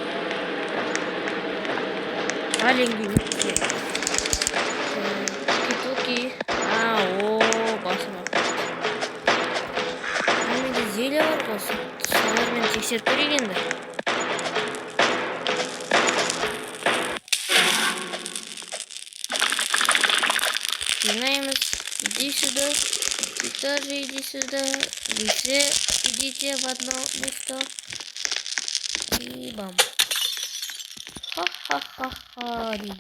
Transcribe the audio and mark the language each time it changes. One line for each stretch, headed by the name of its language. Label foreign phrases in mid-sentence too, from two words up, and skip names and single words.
Russian: Маленький. Туки.
Kazakh: Басым. Менде зелье бар ғой. Солармен тексеріп көрейік енді.
Russian: Знаем, иди сюда, ты тоже иди сюда, вы все идите в одно место. И бам. Ха-ха-ха-ха, видео.